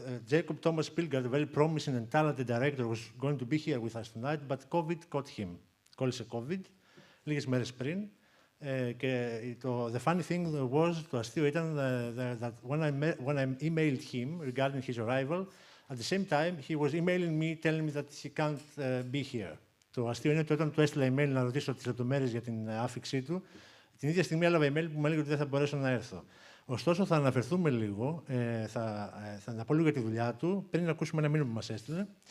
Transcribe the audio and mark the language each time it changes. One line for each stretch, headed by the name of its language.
English: Jacob Thomas Pilgard, a very promising and talented director, was going to be here with us tonight, but COVID caught him.
Greek: Κόλλησε COVID λίγες μέρες πριν.
English: Και the funny thing was,
Greek: το αστείο ήταν
English: that when I emailed him regarding his arrival, at the same time he was emailing me telling me that he can't be here.
Greek: Το αστείο είναι ότι όταν του έστειλα email να ρωτήσω τις λεπτομέρειες για την άφιξή του, την ίδια στιγμή έλαβα email που μου έλεγε ότι δεν θα μπορέσω να έρθω. Ωστόσο, θα αναφερθούμε λίγο, θα πω λίγο για τη δουλειά του, πριν ακούσουμε ένα μήνυμα που μας έστειλε.